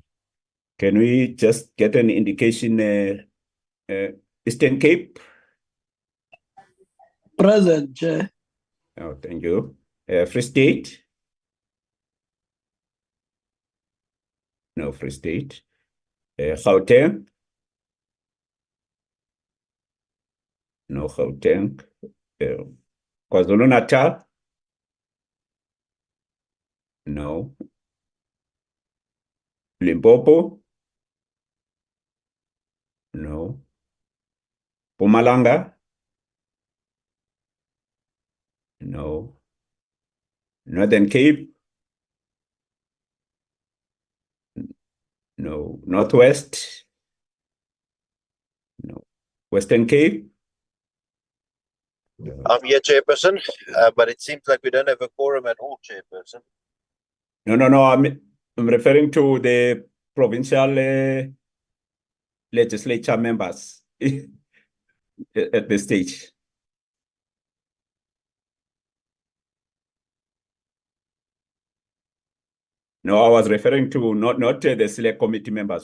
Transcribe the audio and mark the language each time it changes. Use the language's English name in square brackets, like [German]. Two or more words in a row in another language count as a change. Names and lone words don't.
[English] Can we just get an indication? Eastern Cape? Present, Chair. Oh, thank you. Free State? No, Free State. Gauteng? No, Gauteng. KwaZulu-Natal? No. Limpopo? No. Mpumalanga? No. Northern Cape? No. Northwest? No. Western Cape? No. I'm here, Chairperson, but it seems like we don't have a quorum at all, Chairperson. No. I'm referring to the provincial legislature members at this stage. No, I was referring to not the select committee members.